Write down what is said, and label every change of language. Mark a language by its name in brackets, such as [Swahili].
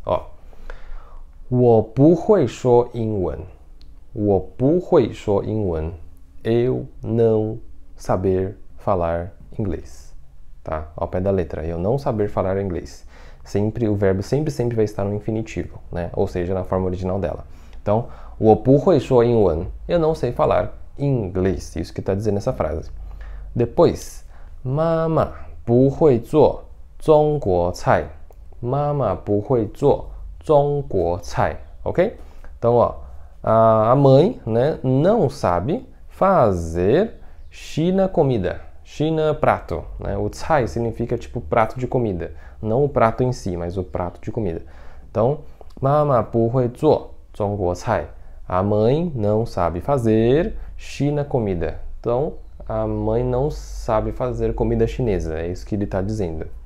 [Portuguese] Ó, [Chinese] 我不会说英文，我不会说英文, [Portuguese] eu não saber falar inglês, tá? Ao pé da letra, eu não saber falar inglês. Sempre, o verbo sempre vai estar no infinitivo, né? Ou seja, na forma original dela. Então, [Chinese] 我不会说英文, [Portuguese] eu não sei falar inglês. Isso que está dizendo essa frase. [Chinese] Depois, 妈妈不会做中国菜. 妈妈不会做中国菜, ok? [Portuguese] Então, ó, a mãe, né, não sabe fazer China comida. China, prato, né? O cai significa tipo prato de comida, não o prato em si, mas o prato de comida. [Chinese] Então, 妈妈不会做中国菜. [Portuguese] A mãe não sabe fazer China comida. Então, a mãe não sabe fazer comida chinesa. É isso que ele está dizendo.